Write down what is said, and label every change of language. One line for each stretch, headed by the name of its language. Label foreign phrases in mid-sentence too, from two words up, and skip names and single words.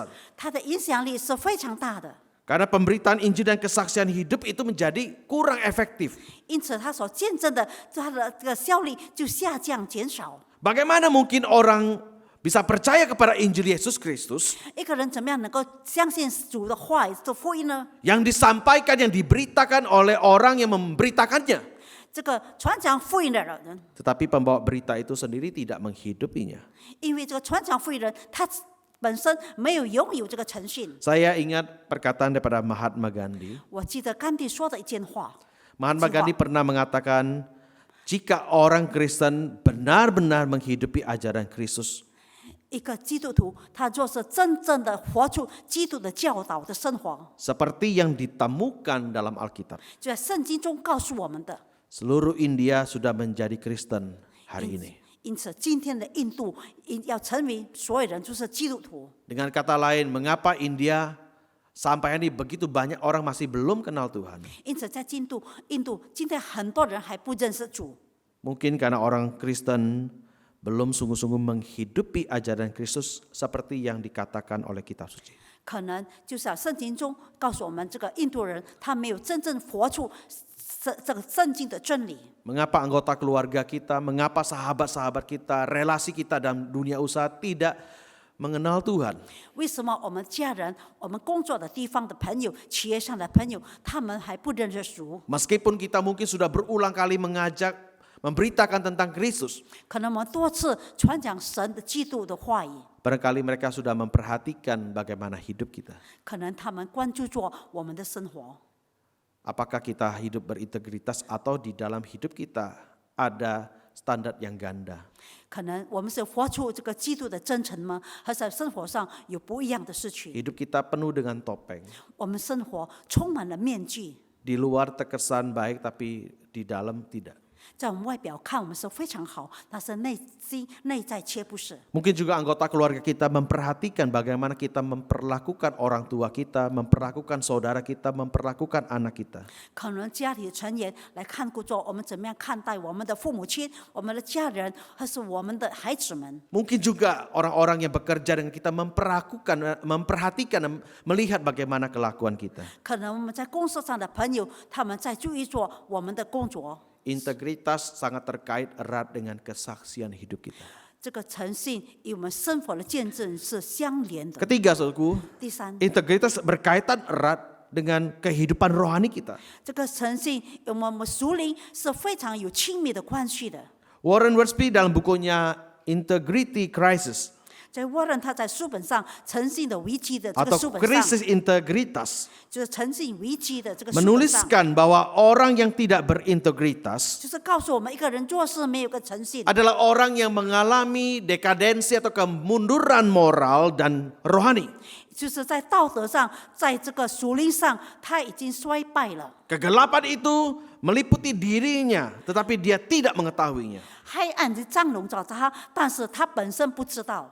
Chinese: 他的影响力是非常大的。
Indonesian: Karena pemberitaan Injil dan kesaksian hidup itu menjadi kurang efektif.
Chinese: 因此，他所见证的，他的这个效力就下降减少。
Indonesian: Bagaimana mungkin orang bisa percaya kepada Injil Yesus Kristus
Chinese: 一个人怎么样能够相信主的话语、的福音呢？
Indonesian: yang disampaikan, yang diberitakan oleh orang yang memberitakannya,
Chinese: 这个传讲福音的人，
Indonesian: tetapi pembawa berita itu sendiri tidak menghidupinya?
Chinese: 因为这个传讲福音人，他本身没有拥有这个诚信。
Indonesian: Saya ingat perkataan daripada Mahatma Gandhi.
Chinese: 我记得甘地说的一件话，
Indonesian: Mahatma Gandhi pernah mengatakan, jika orang Kristen benar-benar menghidupi ajaran Kristus,
Chinese: 一个基督徒，他若是真正的活出基督的教导的生活，
Indonesian: seperti yang ditemukan dalam Alkitab,
Chinese: 就在圣经中告诉我们的。
Indonesian: seluruh India sudah menjadi Kristen hari ini.
Chinese: 因此，今天的印度要成为所有人就是基督徒。
Indonesian: Dengan kata lain, mengapa India sampai ini begitu banyak orang masih belum kenal Tuhan?
Chinese: 因此，在印度今天很多人还不认识主，
Indonesian: Mungkin karena orang Kristen belum sungguh-sungguh menghidupi ajaran Kristus seperti yang dikatakan oleh kitab suci.
Chinese: 可能就是圣经中告诉我们，这个印度人他没有真正活出这个圣经的真理。
Indonesian: Mengapa anggota keluarga kita, mengapa sahabat-sahabat kita, relasi kita dalam dunia usaha tidak mengenal Tuhan?
Chinese: 为什么我们家人、我们工作的地方的朋友、企业上的朋友，他们还不认识主？
Indonesian: Meskipun kita mungkin sudah berulang kali mengajak, memberitakan tentang Kristus,
Chinese: 可能我们多次传讲神的基督的话语，
Indonesian: barangkali mereka sudah memperhatikan bagaimana hidup kita.
Chinese: 可能他们关注着我们的生活。
Indonesian: Apakah kita hidup berintegritas atau di dalam hidup kita ada standar yang ganda?
Chinese: 可能我们是活出这个基督的真诚吗？还是在生活上有不一样的事情？
Indonesian: Hidup kita penuh dengan topeng.
Chinese: 我们生活充满了面具，
Indonesian: Di luar terkesan baik tapi di dalam tidak.
Chinese: 在我们外表看我们是非常好，但是内在却不是。
Indonesian: Mungkin juga anggota keluarga kita memperhatikan bagaimana kita memperlakukan orang tua kita, memperlakukan saudara kita, memperlakukan anak kita.
Chinese: 可能家里的成员来看顾着我们怎么样看待我们的父母亲、我们的家人，还是我们的孩子们。
Indonesian: Mungkin juga orang-orang yang bekerja dengan kita memperhatikan, melihat bagaimana kelakuan kita.
Chinese: 可能我们在公司上的朋友，他们在注意着我们的工作。
Indonesian: Integritas sangat terkait erat dengan kesaksian hidup kita.
Chinese: 这个诚信与我们生活的见证是相连的。
Indonesian: Ketiga, saudaraku,
Chinese: 第三，
Indonesian: integritas berkaitan erat dengan kehidupan rohani kita.
Chinese: 这个诚信与我们属灵是非常有亲密的关系的。
Indonesian: Warren Wiersbe dalam bukunya Integrity Crisis
Chinese: 在无论他在书本上诚信的危机的这个
Indonesian: atau
Chinese: 书本上，
Indonesian: krisis integritas
Chinese: 就是诚信危机的这个书本上，
Indonesian: menuliskan bahwa orang yang tidak berintegritas
Chinese: 就是告诉我们一个人若是没有个诚信，
Indonesian: adalah orang yang mengalami dekadensi atau kemunduran moral dan rohani.
Chinese: 就是在道德上，在这个属灵上，他已经衰败了。
Indonesian: Kegelapan itu meliputi dirinya, tetapi dia tidak mengetahuinya.
Chinese: 黑暗就张笼着他，但是他本身不知道，